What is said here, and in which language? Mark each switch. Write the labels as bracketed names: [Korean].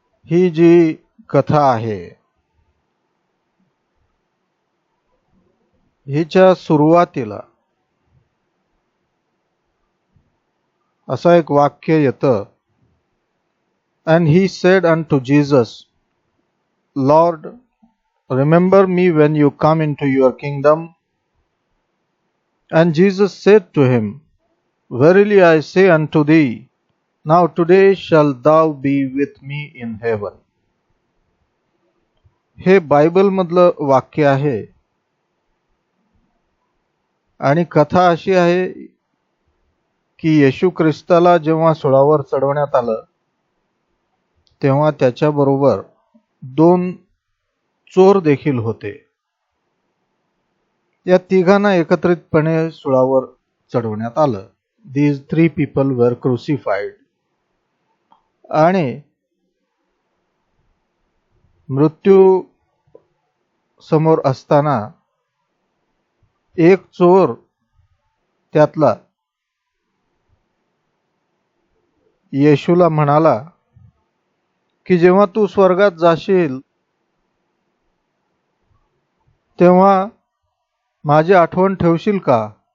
[Marathi] ही जी कथा आहे, हिच्या सुरुवातीला असं एक वाक्य येतं, [English] and he said unto Jesus, Lord, remember me when you come into your kingdom. And Jesus said to him, Verily I say unto thee, now today shalt thou be with me in heaven. [Marathi] हे Bible मधलं वाक्य आहे आणि कथा अशी आहे की येशू ख्रिस्ताला जेव्हा सुळावर चढवण्यात आलं तेव्हा त्याच्याबरोबर दोन चोर देखील होते. या तिघांना एकत्रितपणे सुळावर चढवण्यात आलं. [English] These three people were crucified. [Marathi] आणि मृत्यू समोर असताना एक चोर त्यातला येशूला म्हणाला की जेव्हा तू स्वर्गात जाशील तेव्हा माझी आठवण ठेवशील का?